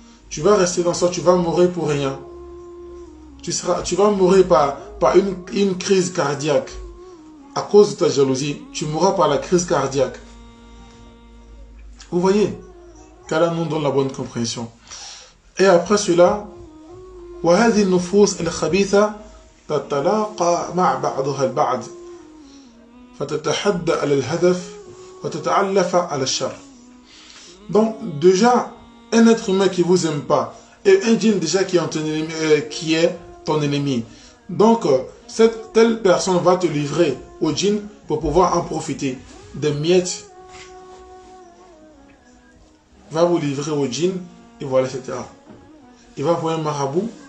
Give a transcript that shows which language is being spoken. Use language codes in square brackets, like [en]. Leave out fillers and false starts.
[fr] Tu vas rester dans ça, tu vas mourir pour rien. Tu vas mourir par une crise cardiaque. À cause de ta jalousie, tu mourras par la crise cardiaque. Vous voyez? Qu'Allah nous donne la bonne compréhension. Et après cela, [ar] وهذه النفوس الخبيثة تتلاقى مع بعضها البعض فتتحدى على الهدف وتتعلف على الشر. [fr] Donc déjà, un être humain qui vous aime pas et un djinn déjà qui est ton ennemi. Donc cette telle personne va te livrer au djinn pour pouvoir en profiter. Des miettes va vous livrer au djinn et voilà, etc. Il va voir un marabout.